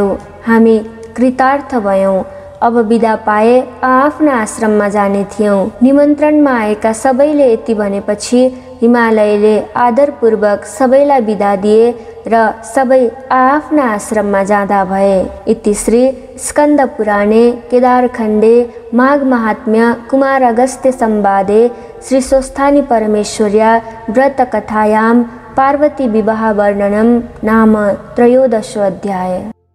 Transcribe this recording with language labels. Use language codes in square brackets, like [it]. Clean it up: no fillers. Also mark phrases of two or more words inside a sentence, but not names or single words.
[ne] हामी कृतार्थ भयौँ। अब बिदा पाए आफ्ना आश्रममा जाने थियौँ। निमन्त्रणमा आएका सबैले यति भनेपछि हिमालयले आदरपूर्वक सबैलाई बिदा दिए र सबै आफ्ना आश्रममा जाँदा भए। [sa] इति श्री स्कन्द पुराणे केदारखण्डे माघ महात्म्य कुमार अगस्त्य संवादे श्री स्वस्थानी परमेश्वर्या व्रत कथायां पार्वती विवाह वर्णनम नाम 13 अध्याय।